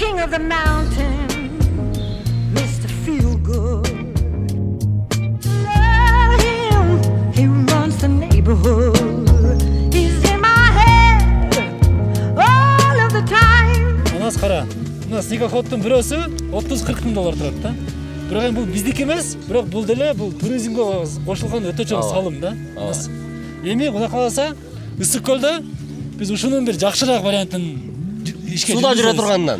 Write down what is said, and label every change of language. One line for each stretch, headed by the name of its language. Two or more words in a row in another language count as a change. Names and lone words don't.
English: the mountain, Mr. Feel Good. Love him, he runs the neighborhood. He's in my head all of the time.
Kyrgyz: Анас кара. Мына снегоходдун бирөөсү 30-40 миң доллар турат да. Бирок эми бул биздики эмес, бирок бул деле бул туризмге кошулган өтө чоң салым да. Эми Кудай кааласа Ысык көлдө биз ушунун бир жакшыраак вариантын ишке Суда жүрө тургандан.